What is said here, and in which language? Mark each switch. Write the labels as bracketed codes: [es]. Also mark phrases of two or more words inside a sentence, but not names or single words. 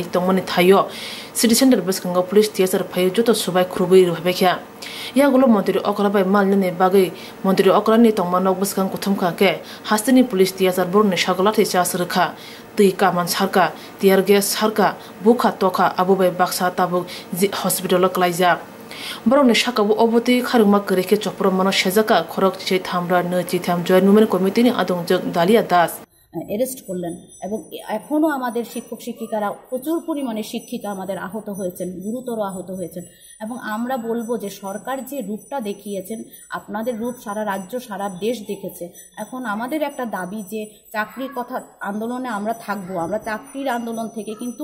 [trp] tongmani thayo City Center baskanga police tiasar phayo joto subai khrubai rubekya ya gulo montri okra bai mal ne bagai montri okra ni tongmanok baskang kothum ka ke hastini police tiasar borne sagala the chasar kha tui kaman sarka tiar gas sarka bukha toka abubai baksa tabuk hospital klaijak Borone shakabu oboti kharuma kereke chopro mano shezaka khorok che thamra ne chitham [en] joint movement committee [trp] ni adongjak Dalia Das [bn] অ্যারেস্ট করলেন এবং এখনো আমাদের শিক্ষক শিক্ষিকারা প্রচুর পরিমাণে শিক্ষিকা আমাদের আহত হয়েছেন গুরুতর আহত হয়েছেন এবং আমরা বলবো যে সরকার যে রূপটা দেখিয়েছেন আপনাদের রূপ সারা রাজ্য সারা দেশ দেখেছে এখন আমাদের একটা দাবি যে চাকরির কথা আন্দোলনে আমরা থাকবো আমরা চাকরির আন্দোলন থেকে কিন্তু